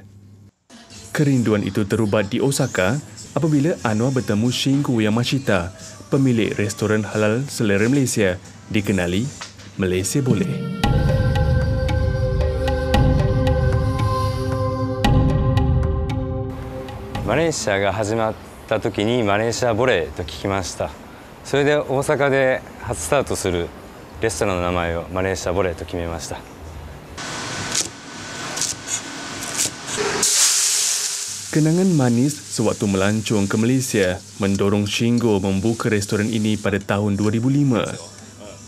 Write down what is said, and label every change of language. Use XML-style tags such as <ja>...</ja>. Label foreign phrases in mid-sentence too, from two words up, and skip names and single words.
<ms>Kerinduan itu terubat di Osaka apabila Anwar bertemu Shingo Yamashita, pemilik restoran halal selera Malaysia, dikenali Malaysia Boleh.</ms> <ja>Malaysia が始まった時にマレーシアボレーと聞きました。それで大阪で初スタートするレストランの名前をマレーシアボレーと決めました。</ja> <ms>Kenangan manis sewaktu melancong ke Malaysia mendorong Shingo membuka restoran ini pada tahun 2005.</ms>